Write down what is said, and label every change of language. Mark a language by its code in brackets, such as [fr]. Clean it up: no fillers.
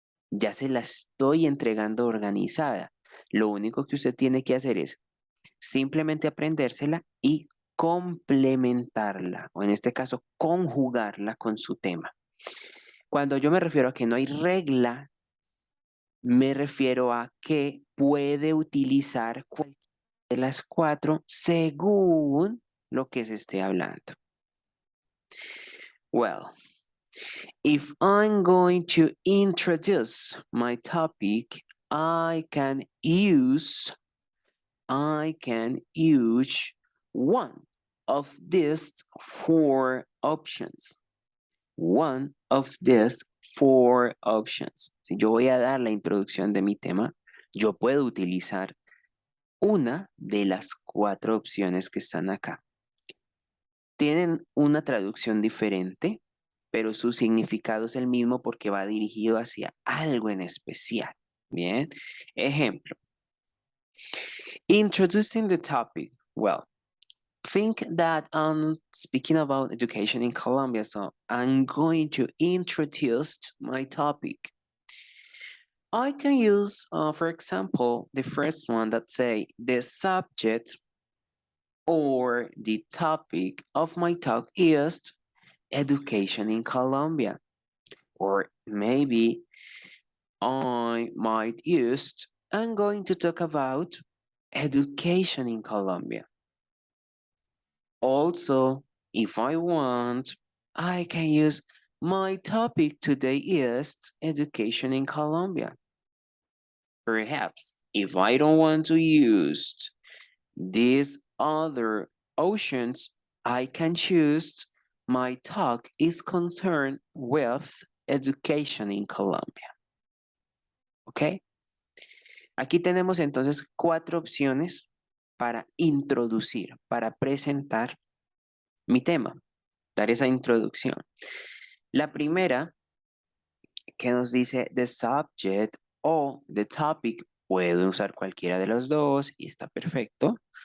[es] Ya se la estoy entregando organizada. Lo único que usted tiene que hacer es simplemente aprendérsela y complementarla, o en este caso, conjugarla con su tema. Cuando yo me refiero a que no hay regla, me refiero a que puede utilizar cualquiera de las cuatro según lo que se esté hablando. [en] Well, if I'm going to introduce my topic, I can use one of these four options. One of these four options. [es] Si yo voy a dar la introducción de mi tema, yo puedo utilizar una de las cuatro opciones que están acá. Tienen una traducción diferente, pero su significado es el mismo porque va dirigido hacia algo en especial. Bien, ejemplo. [en] Introducing the topic. Well, think that I'm speaking about education in Colombia, so I'm going to introduce my topic. I can use, for example, the first one that say the subject or the topic of my talk is education in Colombia. Or maybe I might use, I'm going to talk about education in Colombia. Also, if I want, I can use my topic today is education in Colombia. Perhaps if I don't want to use these other options, I can choose my talk is concerned with education in Colombia. ¿Ok? [es] Aquí tenemos entonces cuatro opciones para introducir, para presentar mi tema, dar esa introducción. La primera que nos dice the subject o the topic, puedo usar cualquiera de los dos y está perfecto.